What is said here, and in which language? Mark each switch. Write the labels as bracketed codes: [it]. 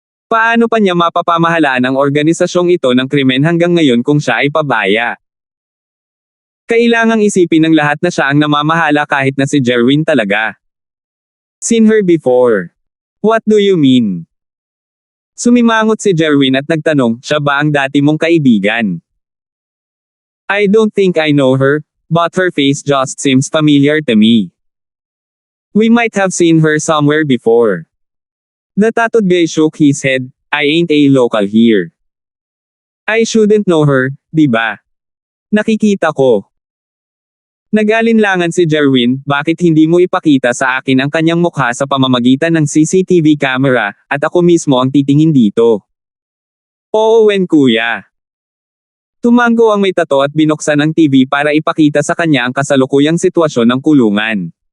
[tl] Paano pa niya mapapamahalaan ang organisasyong ito ng krimen hanggang ngayon kung siya ay pabaya? Kailangang isipin ng lahat na siya ang namamahala kahit na si Jerwin talaga. [en] Seen her before. What do you mean? [tl] Sumimangot si Jerwin at nagtanong, siya ba ang dati mong kaibigan? [en] I don't think I know her, but her face just seems familiar to me. We might have seen her somewhere before. The tattooed guy shook his head, I ain't a local here. I shouldn't know her, diba? [tl] Nakikita ko. Nag-alinlangan si Jerwin, bakit hindi mo ipakita sa akin ang kanyang mukha sa pamamagitan ng CCTV camera, at ako mismo ang titingin dito. Oo kuya. Tumango ang may tato at binuksan ang TV para ipakita sa kanya ang kasalukuyang sitwasyon ng kulungan.